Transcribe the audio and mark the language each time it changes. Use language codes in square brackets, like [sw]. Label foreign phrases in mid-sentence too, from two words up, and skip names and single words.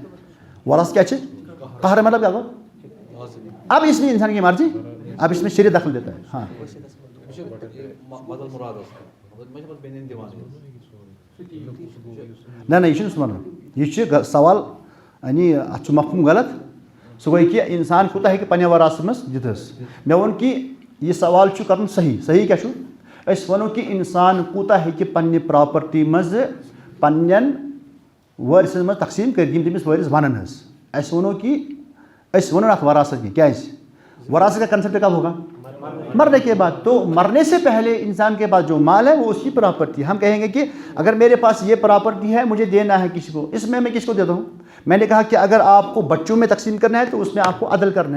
[ur] وراثت کیا چیز؟ قہر مطلب کیا؟ اب اس میں انسان کی مرضی، اب اس میں شریعت دخل دیتا ہے. [ks] ہاں نہ یہ یہ سوال یعنی اتھ مفہوم غلط. سہ گوئی کہ انسان کوتاہ ہیکہ پنہ وراثت مز دتس. مے وون کہ یہ سوال چھ کرن صحیح کیا چھ؟ اس ونو کہ انسان کوتاہ ہیکہ پنہ پراپرٹی مز پنن وارثن مز تقسیم کر یم تمس وارث ونن حس. اس ونو کہ اس ونو ات وراثت کی. [ur] کیا وراثت کا کنسپٹ کب ہوگا؟ مرنے کے بعد. تو مرنے سے پہلے انسان کے پاس جو مال ہے وہ اس کی پراپرٹی. ہم کہیں گے کہ اگر میرے پاس یہ پراپرٹی ہے مجھے دینا ہے کسی کو، اس میں کس کو دیتا ہوں؟ میں نے کہا کہ اگر آپ کو بچوں میں تقسیم کرنا ہے تو اس میں آپ کو عدل کرنا ہے.